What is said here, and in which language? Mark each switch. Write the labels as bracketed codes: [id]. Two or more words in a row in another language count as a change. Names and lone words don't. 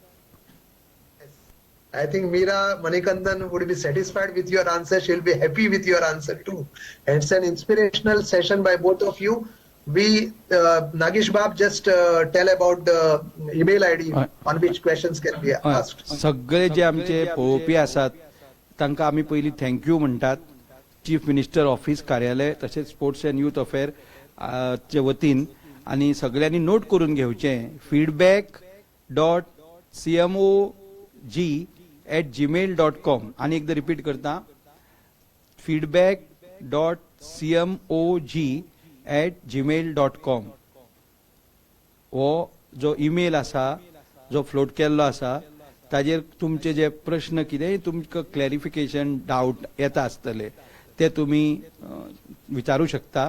[en] I think Meera Manikandan would be satisfied with your answer. She'll be happy with your answer too. And it's an inspirational session by both of you. We, Nagesh Bab, just tell about the email ID on which questions can be asked. [kok] सगळे जे आमचे पळोवपी आसात तांकां आमी पयलीं थँक्यू म्हणटात. चीफ मिनिस्टर ऑफिस कार्यालय तशेंच स्पोर्ट्स अँड युथ अफेअर चे वतीन. आनी सगळ्यांनी नोट करून घेवचें feedback.cmog@gmail.com. आणि एकदा रिपीट करता, feedback.cmog@gmail.com. हो जो ईमेल आसा जो फ्लोट केल्लो आसा ताजेर तुमचे जे प्रश्न कितेंय तुमकां क्लॅरिफिकेशन डावट येता आसतले ते तुमी विचारूं शकता.